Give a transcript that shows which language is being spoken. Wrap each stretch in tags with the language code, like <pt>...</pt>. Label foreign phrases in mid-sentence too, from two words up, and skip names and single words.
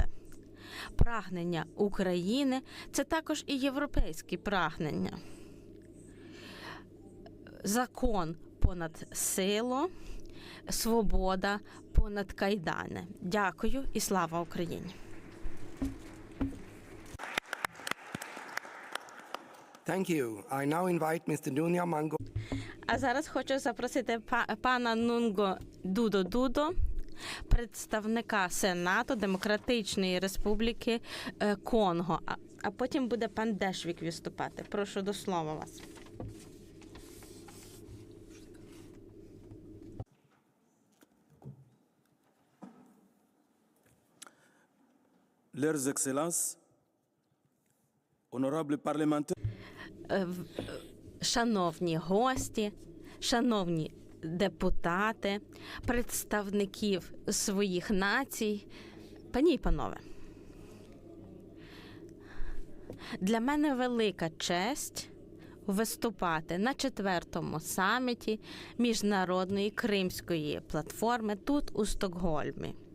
<uk>Прагнення України – це також і європейські прагнення. Закон понад силу, свобода понад кайдани. Дякую і слава Україні!</uk> <en>Thank you. I now invite Mr. Dunya Mango.</en> <uk>А зараз хочу запросити пана Нунго Дудо, представника Сенату Демократичної Республіки Конго. А потім буде пан Дешвік виступати. Прошу до слова вас.</uk> <fr>Leurs Excellences, honorables parlementaires.</fr> <uk>Шановні гості, шановні депутати, представників своїх націй, Пані і панове, для мене велика честь виступати на 4-му саміті Міжнародної Кримської платформи тут, у Стокгольмі.</uk>